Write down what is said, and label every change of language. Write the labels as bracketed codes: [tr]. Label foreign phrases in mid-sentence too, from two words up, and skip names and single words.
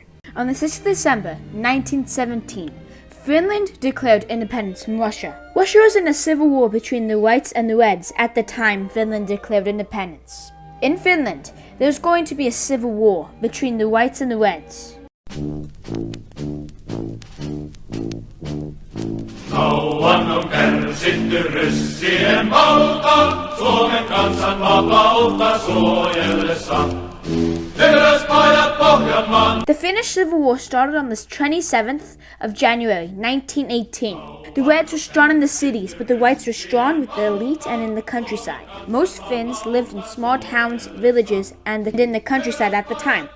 [en] On the 6th of December, 1917, Finland declared independence from Russia. Russia was in a civil war between the Whites and the Reds at the time Finland declared independence. In Finland, there was going to be a civil war between the Whites and the Reds. [fi] Kauan on kärsitty ryssien valta, Suomen kansan vapautta suojellessa. [en] The Finnish Civil War started on the 27th of January 1918. The Reds were strong in the cities, but the Whites were strong with the elite and in the countryside. Most Finns lived in small towns, villages, and in the countryside at the time.